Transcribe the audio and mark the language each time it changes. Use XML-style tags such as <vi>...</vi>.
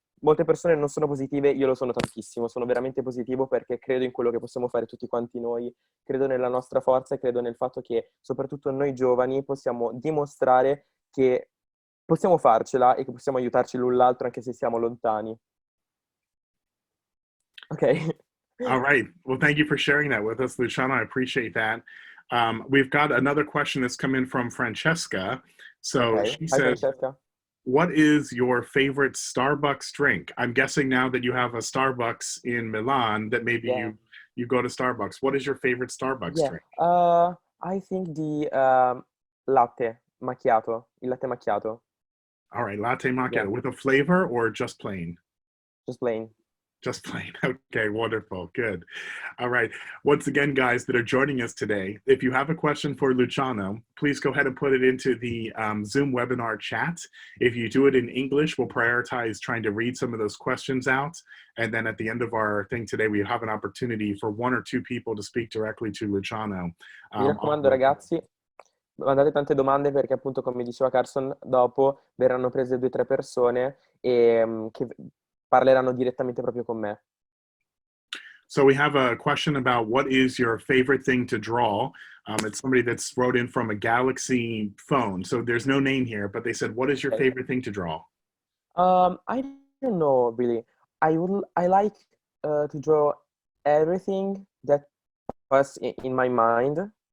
<it>Molte persone non sono positive, io lo sono tantissimo, sono veramente positivo perché credo in quello che possiamo fare tutti quanti noi, credo nella nostra forza e credo nel fatto che soprattutto noi giovani possiamo dimostrare che possiamo farcela e che possiamo aiutarci l'un l'altro anche se siamo lontani.</it> <en>Ok? All right. Well, thank you for sharing that with us, Luciano. I appreciate that. We've got another question that's come in from Francesca. Ok. So she Hi says, Francesca. what is your favorite Starbucks drink? I'm guessing now that you have a Starbucks in Milan that maybe Yeah. you go to Starbucks. What is your favorite Starbucks Yeah. drink? I think the latte macchiato,</en> <it>il latte macchiato.</it> <en>All right, latte Yeah, macchiato with a flavor or just plain? just plain. Just plain. Okay, wonderful. Good. All right. Once again, guys that are joining us today, if you have a question for Luciano, please go ahead and put it into the Zoom webinar chat. If you do it in English, we'll prioritize trying to read some of those questions out. And then at the end of our thing today, we have an opportunity for one or two people to speak directly to Luciano.</en> <it>Mi raccomando, ragazzi, mandate tante domande perché appunto, come diceva Carson, dopo verranno prese 2 o 3 persone che parleranno direttamente proprio con me.</it> <en>So we have a question about what is your favorite thing to draw. It's somebody that's wrote in from a Galaxy phone. So there's no name here, but they said, what is your Okay. favorite thing to draw? I don't know really. I like to draw everything that was in my mind.</en>